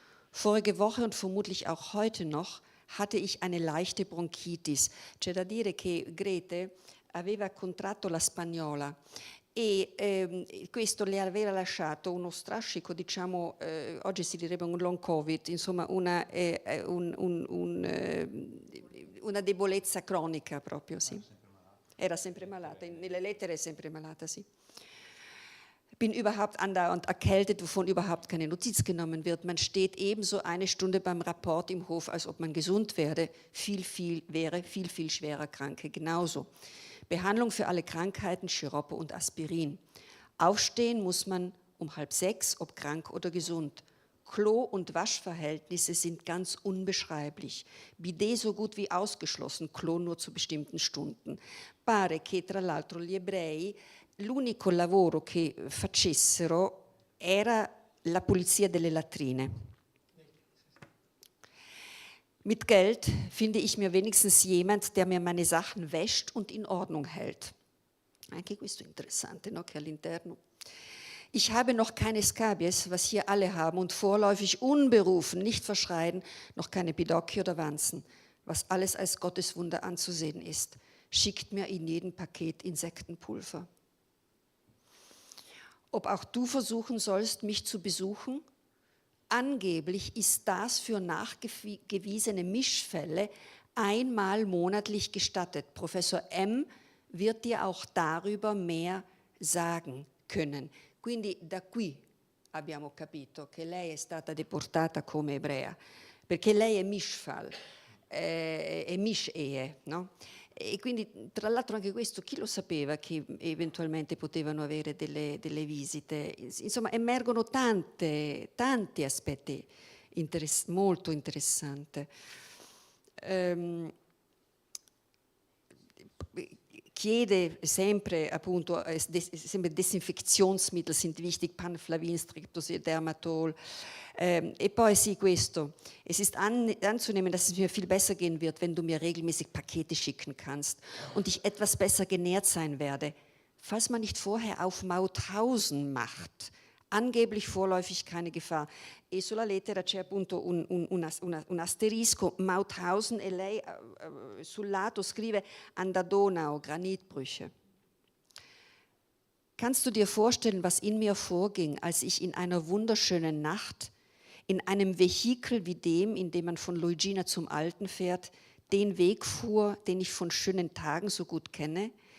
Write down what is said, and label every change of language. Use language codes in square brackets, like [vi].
[de] Vorige Woche und vermutlich auch heute noch hatte ich eine leichte Bronchitis. [it] C'è da dire che Grete aveva contratto la spagnola e questo le aveva lasciato uno strascico, diciamo, oggi si direbbe un long covid, insomma una debolezza cronica proprio, sì. Era sempre malata, nelle lettere è sempre malata, sì. [de] Bin überhaupt andauernd erkältet, wovon überhaupt keine Notiz genommen wird. Man steht ebenso eine Stunde beim Rapport im Hof, als ob man gesund wäre. Viel schwerer Kranke, genauso. Behandlung für alle Krankheiten, Schiroppe und Aspirin. Aufstehen muss man um 5:30, ob krank oder gesund. Klo- und Waschverhältnisse sind ganz unbeschreiblich. Bidet so gut wie ausgeschlossen, Klo nur zu bestimmten Stunden. [it] Pare che tra l'altro gli ebrei l'unico lavoro che facessero era la pulizia delle latrine. [de] Mit Geld finde ich mir wenigstens jemand, der mir meine Sachen wäscht und in Ordnung hält. [it] Anche questo è interessante, no? Che all'interno. [de] Ich habe noch keine Scabies, was hier alle haben, und vorläufig unberufen, nicht verschreien, noch keine Pidocchi oder Wanzen, was alles als Gotteswunder anzusehen ist. Schickt mir in jedem Paket Insektenpulver. Ob auch du versuchen sollst, mich zu besuchen? Angeblich ist das für nachgewiesene Mischfälle einmal monatlich gestattet. Professor M. wird dir auch darüber mehr sagen können. [it] Quindi da qui abbiamo capito che lei è stata deportata come ebrea, perché lei è Mischfall, è Misch-Ehe, no? E quindi, tra l'altro, anche questo, chi lo sapeva che eventualmente potevano avere delle visite? Insomma, emergono tanti aspetti molto interessanti. Chiede sempre, appunto, sempre [de] Desinfektionsmittel sind wichtig, [it] Panflavin, Streptosil, Dermatol. E poi sì, questo. [de] Es ist anzunehmen, dass es mir viel besser gehen wird, wenn du mir regelmäßig Pakete schicken kannst und ich etwas besser genährt sein werde. Falls man nicht vorher auf Mauthausen macht, angeblich vorläufig keine Gefahr. [it] E sulla lettera c'è appunto un asterisco, Mauthausen, e lei sul lato scrive [de] An der Donau, Granitbrüche. Kannst du dir vorstellen, was in mir vorging, als ich in einer wunderschönen Nacht in einem Vehikel wie dem, in dem man von Luigina zum Alten fährt, den Weg fuhr, den ich von schönen Tagen so gut kenne?